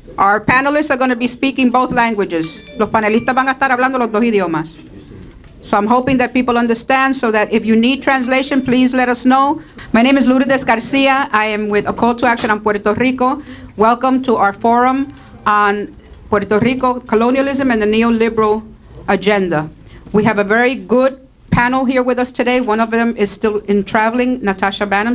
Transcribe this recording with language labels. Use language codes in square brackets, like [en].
[en] Our panelists are going to be speaking both languages. [es] Los panelistas van a estar hablando los dos idiomas. [en] So I'm hoping that people understand, so that if you need translation, please let us know. My name is Lourdes Garcia. I am with A Call to Action on Puerto Rico. Welcome to our forum on Puerto Rico, colonialism and the neoliberal agenda. We have a very good panel here with us today. One of them is still in traveling, Natasha Bannan.